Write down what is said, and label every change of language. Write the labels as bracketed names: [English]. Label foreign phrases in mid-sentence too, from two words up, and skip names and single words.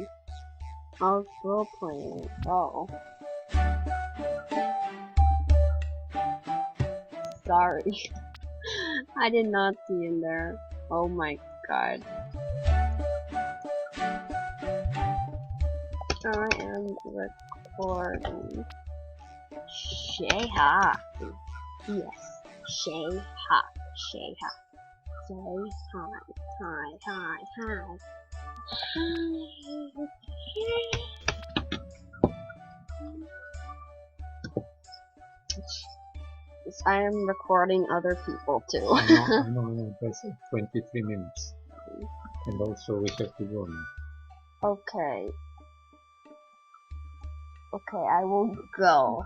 [English] I was roleplaying. Oh. Sorry. I did not see in there. Oh my god. I am recording. Shay ha. Yes. Shay ha. Shay ha. Say hi. Hi. Hi. Hi. Hi. I am recording other people too. No, that's 23 minutes. And also we have to go now. Okay. Okay, I will go.